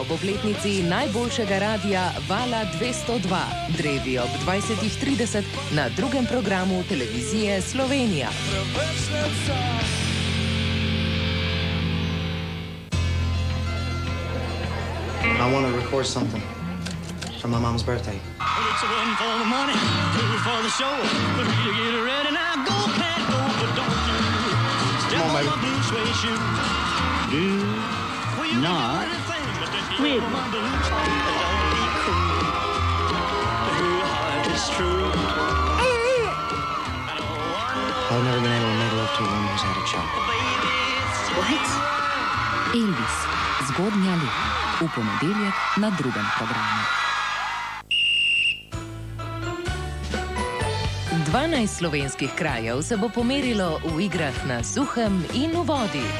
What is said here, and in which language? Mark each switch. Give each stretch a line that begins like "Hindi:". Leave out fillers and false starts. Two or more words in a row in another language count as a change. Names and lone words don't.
Slovenian: ob obletnici najboljšega radia Vala 202, drevi ob 20:30 na drugem programu televizije Slovenija.
English: I want to record something for my mom's birthday. It's one for the money, 2 for the show. But you get ready now, go, can't go, but don't you step on my blue suede shoe. Do not quit. I've never been able to make love to a woman who's had a child. What?
Slovenian: Elvis, Zgodnja leta, v ponedeljek na drugem programu. 12 slovenskih krajev se bo pomerilo v igrah na suhem in v vodi.